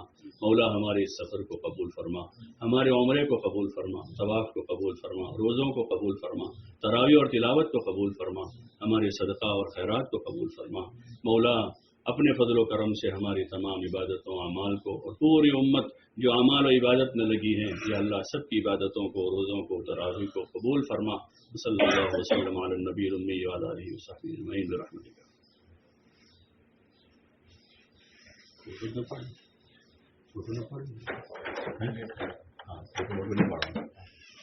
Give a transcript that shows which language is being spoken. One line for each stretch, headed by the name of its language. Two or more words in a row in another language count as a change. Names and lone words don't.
Urdu: مولا ہمارے اس سفر کو قبول فرما، ہمارے عمرے کو قبول فرما، طواف کو قبول فرما، روزوں کو قبول فرما، تراویح اور تلاوت کو قبول فرما، ہمارے صدقہ اور خیرات کو قبول فرما۔ مولا اپنے فضل و کرم سے ہماری تمام عبادتوں، اعمال کو اور پوری امت جو اعمال و عبادت میں لگی ہیں
Arabic: یا اللہ
Urdu: سب کی عبادتوں کو، روزوں کو، تراویح کو قبول فرما۔
Arabic: صلی اللہ وسلم علی النبی الامی وعلی آلہ وصحبہ اجمعین برحمتک۔
Filipino: Foto na pala. Foto na pala. Ha? Ah, foto na pala.